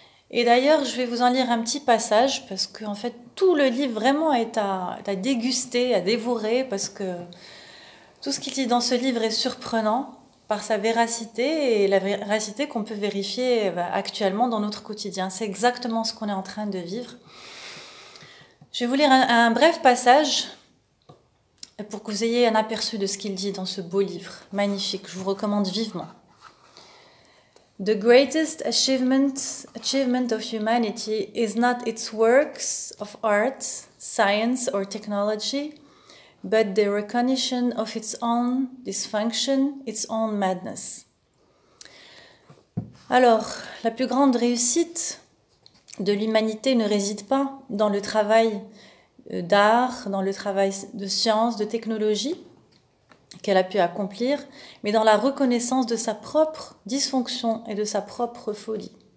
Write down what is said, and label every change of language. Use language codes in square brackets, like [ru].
[fr] Et d'ailleurs, je vais vous en lire un petit passage, parce qu'en fait, tout le livre vraiment est à déguster, à dévorer, parce que tout ce qu'il dit dans ce livre est surprenant par sa véracité, et la véracité qu'on peut vérifier actuellement dans notre quotidien. C'est exactement ce qu'on est en train de vivre. Je vais vous lire un bref passage, pour que vous ayez un aperçu de ce qu'il dit dans ce beau livre, magnifique, je vous recommande vivement. [en] The greatest achievement of humanity is not its works of art, science or technology, but the recognition of its own dysfunction, its own madness. [fr] Alors, la plus grande réussite de l'humanité ne réside pas dans le travail d'art, dans le travail de science, de technologie qu'elle a pu accomplir, mais dans la reconnaissance de sa propre dysfonction et de sa propre folie.